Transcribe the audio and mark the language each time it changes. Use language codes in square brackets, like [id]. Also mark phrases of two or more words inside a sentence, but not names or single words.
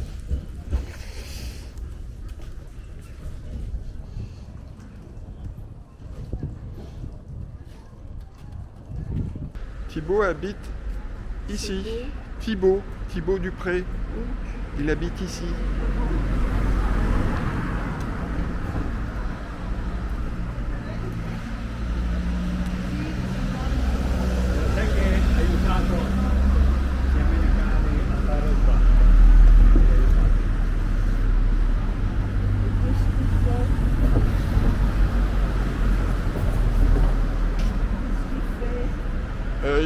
[fr] Thibaut habite ici. Thibaut Dupré. Il habite ici. [it] perché hai aiutato gli americani a fare il fatto. [fr] qu'est-ce qu'il fait? Qu'est-ce qu'il fait?